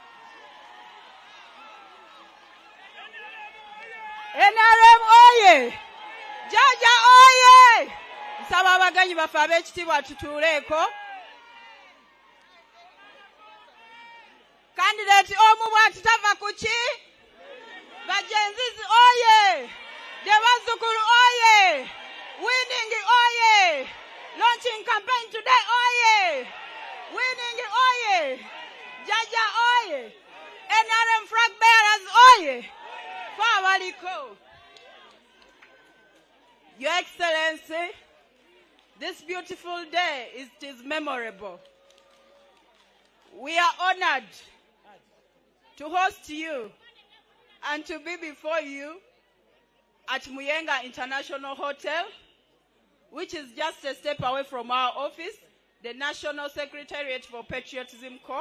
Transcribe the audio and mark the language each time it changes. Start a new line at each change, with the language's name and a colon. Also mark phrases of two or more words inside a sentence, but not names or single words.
Ganda: NRM oye! Jaja oye! Nsaba abagenyi baffe ab'ekitiibwa tutuuleeko. Candidate omu bw'ati tava ku ki? Bajenzizi oye! Debazzukulu oye!
English: Winning oye! Launching campaign today oye!
Ganda: Winning oye! Jaja oye!
English: NRM flag bearers
Ganda: oye! Fawaliko!
English: Your Excellency, this beautiful day is memorable. We are honored to host you and to be before you at Muyenga International Hotel, which is just a step away from our office, the National Secretariat for Patriotism Corps.